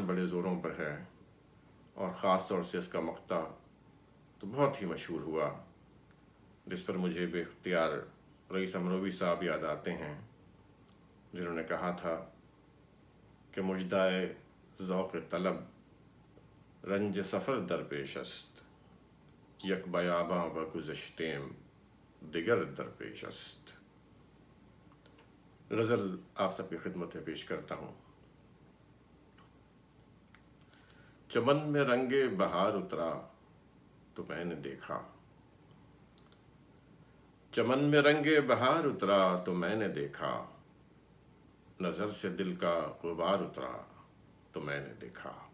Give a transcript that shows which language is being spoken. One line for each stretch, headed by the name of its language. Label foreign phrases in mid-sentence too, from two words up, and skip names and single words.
Urdu: بڑے زوروں پر ہے، اور خاص طور سے اس کا مقطع تو بہت ہی مشہور ہوا، جس پر مجھے بے اختیار رئیس امروہوی صاحب یاد آتے ہیں، جنہوں نے کہا تھا کہ
Persian: مژدهٔ ذوق طلب رنج سفر درپیش است، یک بیابان و گذشتیم دیگر درپیش است.
Urdu: غزل آپ سب کی خدمت میں پیش کرتا ہوں۔ چمن میں رنگ بہار اترا تو میں نے دیکھا، چمن میں رنگ بہار اترا تو میں نے دیکھا، نظر سے دل کا غبار اترا تو میں نے دیکھا۔